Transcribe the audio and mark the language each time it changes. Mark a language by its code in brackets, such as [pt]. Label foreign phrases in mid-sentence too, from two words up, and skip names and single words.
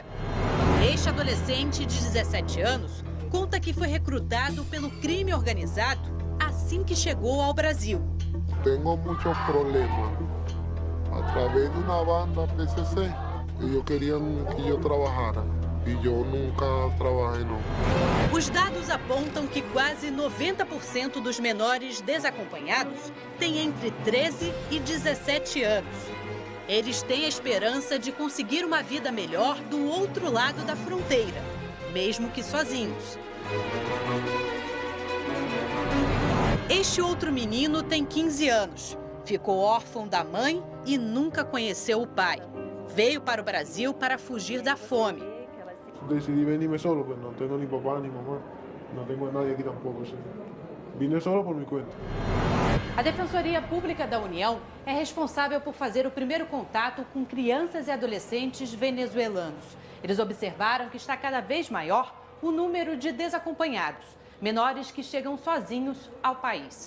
[pt] Este adolescente de 17 anos conta que foi recrutado pelo crime organizado assim que chegou ao Brasil. Tenho muitos problemas. Através de uma banda PCC, eles queriam que eu trabalhara. [es] y yo nunca trabajé, no. [pt] Os dados apontam que quase 90% dos menores desacompanhados têm entre 13 e 17 anos. Eles têm a esperança de conseguir uma vida melhor do outro lado da fronteira, mesmo que sozinhos. Este outro menino tem 15 anos. Ficou órfão da mãe e nunca conheceu o pai. Veio para o Brasil para fugir da fome. [es] Decidí venirme solo, pues no tengo ni papá ni mamá, no tengo a nadie aquí tampoco. ¿Sí? Vine solo por mi cuenta. [pt] A Defensoria Pública da União é responsável por fazer o primeiro contato com crianças e adolescentes venezuelanos. Eles observaram que está cada vez maior o número de desacompanhados, menores que chegam sozinhos ao país.